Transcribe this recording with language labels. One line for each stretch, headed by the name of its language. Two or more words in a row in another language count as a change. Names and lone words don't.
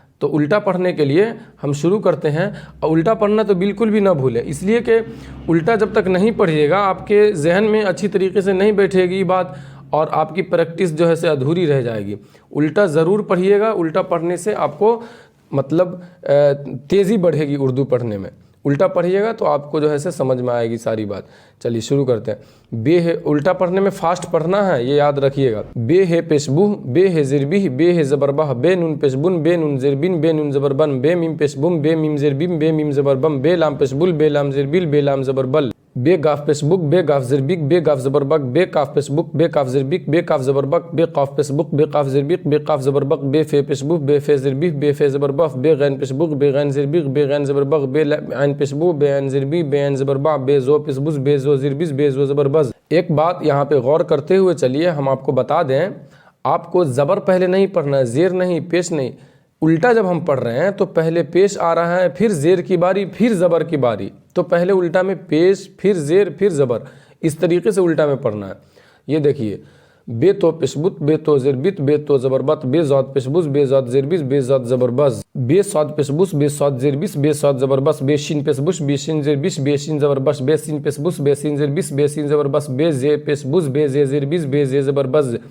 Hindi: तो उल्टा पढ़ने के लिए हम शुरू करते हैं, और उल्टा पढ़ना तो बिल्कुल भी ना भूलें, इसलिए कि उल्टा जब तक नहीं पढ़िएगा आपके जहन में अच्छी तरीके से नहीं बैठेगी बात, और आपकी प्रैक्टिस जो है से अधूरी रह जाएगी। उल्टा ज़रूर पढ़िएगा, उल्टा पढ़ने से आपको मतलब तेज़ी बढ़ेगी उर्दू पढ़ने में। उल्टा पढ़िएगा तो आपको जो है से समझ में आएगी सारी बात। चलिए शुरू करते हैं। बे है, उल्टा पढ़ने में फास्ट पढ़ना है, ये याद रखिएगा। बे है पेशबुह, बे है ज़ेरबिह, बे है ज़बरबह, बे नून पेशबुन, बे नून ज़ेरबिन, बे नून ज़बरबन, बे मीम पेशबुम, बे मीम ज़ेरबिम, बे मीम ज़बरबम, बे लाम पेशबुल, बे लाम ज़ेरबिल, बे लाम ज़बरबल, बे गाफ पेशबुक, बे गाफ ज़ेरबिक, बे गाफ ज़बरबक, बे काफ पेशबुक, बे काफ ज़ेरबिक, बे काफ ज़बरबक, बे काफ पेशबुक, बे काफ ज़ेरबिक, बे काफ ज़बरबक, बे फे पेशबुक, बे फे ज़ेरबिह, बे फे ज़बरबफ, बे गैन पेशबुक, बे गैन ज़ेरबिक, बे गैन ज़बरबक, बे ऐन पेशबु, बे ऐन ज़ेरबी, बे ऐन ज़बरबा, बे ज़ो पेशबुस, बे ज़ो ज़ेरबिस, बे ज़ो ज़बरबज़। एक बात यहाँ पे गौर करते हुए चलिए हम आपको बता दें, आपको ज़बर पहले नहीं पढ़ना है, ज़ेर नहीं, पेश नहीं। उल्टा जब हम पढ़ रहे हैं तो पहले पेश आ रहा है, फिर ज़ेर की बारी, फिर ज़बर की बारी। तो पहले उल्टा में पेश, फिर ज़ेर, फिर ज़बर, इस तरीके से उल्टा में पढ़ना है। ये देखिए, बे तो पेशबुत, बे तो ज़ेरबित, बे तो ज़बरबत, बे ज़ाद पेशबुस, बे ज़ाद ज़ेरबिस, बे ज़ाद ज़बरबज़, बे साद पेशबुस, बे साद ज़ेरबिस, बे साद ज़बरबस, बे शिन पेशबुश, बे शिन ज़ेरबिस, बे शिन ज़बरबश, बे सिन पेशबुस, बे सिन ज़ेरबिस, बे सिन ज़बरबस, बे ज़े पेशबुस, बे ज़े ज़ेरबिस, बे ज़े ज़बरबज़,